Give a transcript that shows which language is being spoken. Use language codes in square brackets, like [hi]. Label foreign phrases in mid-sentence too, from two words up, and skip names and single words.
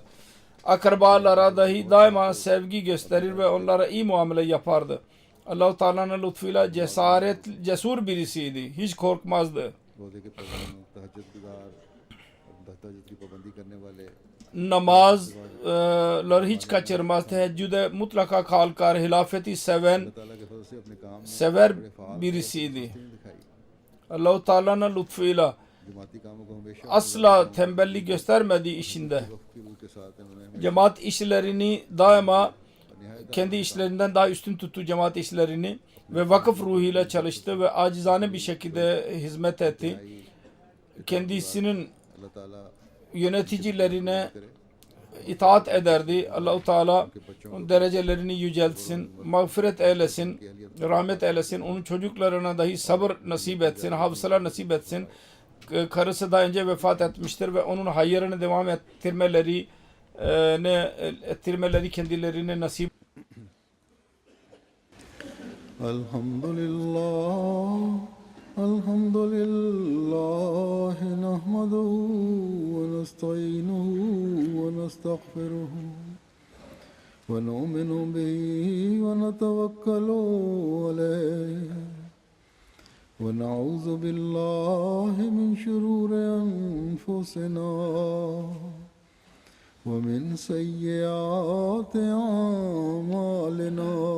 [tr] Akrabalara dahi daima sevgi gösterir ve onlara iyi muamele yapardı. Allah-u Teala'nın lütfuyla cesur birisiydi. Hiç korkmazdı. [ur] روزے کے پابند تہجد گزار تہجد کی پابندی کرنے والے [tr] Namazları hiç kaçırmaz. Teheccüde mutlaka kalkar. Hilafeti seven, [ur] اللہ تعالیٰ کے فضل سے اپنے کام میں [tr] sever birisiydi. [ur] نہیں دکھائی [tr] Allah-u Teala'nın lütfuyla [ur] جماعتی کاموں کو ہمیشہ [tr] asla tembellik göstermedi işinde. [ur] وقت کی روح کے ساتھ انہوں نے [tr] Cemaat işlerini daima kendi işlerinden daha üstün tuttu, cemaat işlerini, ve vakıf ruhuyla çalıştı ve acizane bir şekilde hizmet etti. Kendisinin [ur] اللہ تعالیٰ [tr] yöneticilerine itaat ederdi. Allah-u Teala onun derecelerini yüceltsin, mağfiret eylesin, rahmet eylesin. Onun çocuklarına dahi sabır nasip etsin, hafızalar nasip etsin. Karısı daha önce vefat etmiştir ve onun hayrını devam ettirmeleri kendilerine nasip. [ar] الحمد لله نحمده ونستعينه ونستغفره ونؤمن به ونتوكل عليه ونعوذ بالله من شرور أنفسنا ومن سيئات أعمالنا